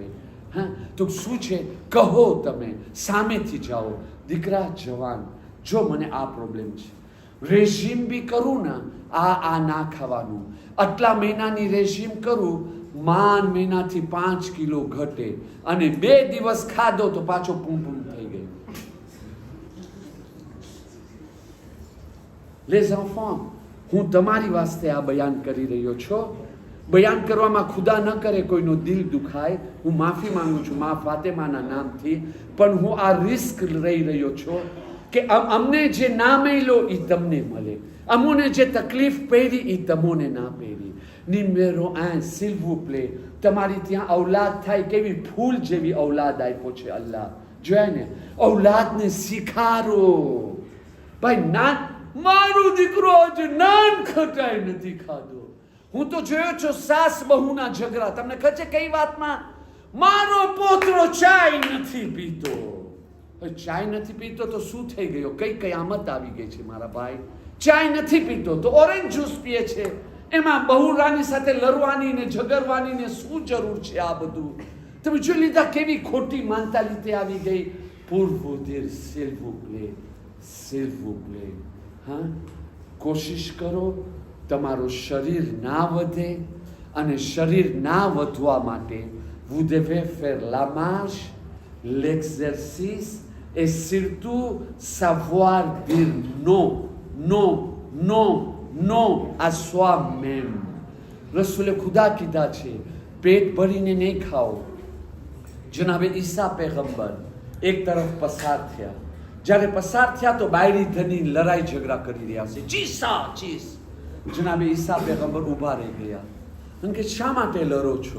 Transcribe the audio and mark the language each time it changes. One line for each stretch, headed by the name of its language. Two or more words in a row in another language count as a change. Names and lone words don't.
Gujarati: હા, તો શું છે, કહો, તમે સામેથી જાઓ, દીકરા જવાન, જો મને આ પ્રોબ્લેમ છે, રેઝિમ બી કરું ને, આ ના ખાવાનું, આટલા મહિનાની રેઝિમ કરું, મહિનાથી 5 કિલો ઘટે, અને 2 દિવસ ખાધો તો પાછો પૂમ થઈ ગયો.
French: Les enfants,
Gujarati: હું તમારી વાસ્તે આ બયાન કરી રહ્યો છું. બયાન કરવામાં ખુદા ન કરે કોઈનો દિલ દુખાય, હું માફી માંગુ છું મા ફાતેમાના નામથી, પણ હું આ રિસ્ક લઈ રહ્યો છું કે અમને જે ના મળ્યો એ તમને મળે, અમોને જે તકલીફ પડી એ તમોને ના પડી.
French: નિમેરો s'il vous plaît,
Gujarati: તમારી ત્યાં ઔલાદ થાય, કેવી ફૂલ જેવી ઔલાદ આપ્યો છે અલ્લાહ. જોયા ને, ઔલાદને શીખારો. ભાઈ, મારો દીકરો આજે નાન ખટાઈ નથી ખાધો. હું તો જોયો છું સાસ બહુના ઝઘડા. તમને ખબર છે કઈ વાતમાં? મારો પોતરો ચાય નથી પીતો. ચાય નથી પીતો તો શું થઈ ગયો? કઈ કયામત આવી ગઈ છે મારા ભાઈ. ચાય નથી પીતો તો ઓરેન્જ જ્યુસ પીએ છે. એમાં બહુરાની સાથે લડવાની ને ઝઘડવાની ને શું જરૂર છે આ બધું? તમે જોઈ લીધા કેવી ખોટી મેન્ટાલિટી આવી ગઈ.
French: pour vous dire s'il vous plaît, s'il vous plaît,
Gujarati: હા, કોશિશ કરો તમારું શરીર ના વધે, અને શરીર ના વધવા માટે
French: vous devez faire la marche, l'exercice et surtout savoir dire non, non, non, non à soi-même.
Gujarati: રસૂલે ખુદા કીધા છે પેટ ભરીને નહીં ખાઓ. જનાબે ઈસા પૈગંબર એક તરફ પસાર થયા. જ્યારે પસાર થયા તો બાયડી ધની લડાઈ ઝઘડા કરી રહ્યા છે, ચીસા ચીસ. જનાબે ઈસા પૈગંબર ઊભા રહી ગયા અને કે શા માટે લડો છો?